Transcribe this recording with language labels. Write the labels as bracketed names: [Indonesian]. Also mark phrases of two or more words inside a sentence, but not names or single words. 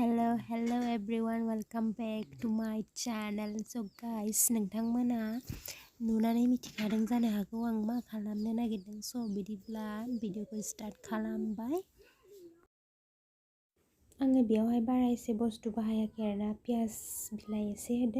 [English] Hello everyone, welcome back to my channel. So guys, [Bodo] नोंथांमोना नुनानै मिथिखादों जानो हागौ आं मा खालामनो नागिरदों। So बिदिब्ला भिडिअखौ स्टार्ट खालामबाय। आङो बेयावहाय बारा एसे बुस्थु बाहायाखै आरोना, पियाज बिलाइ एसे होदों।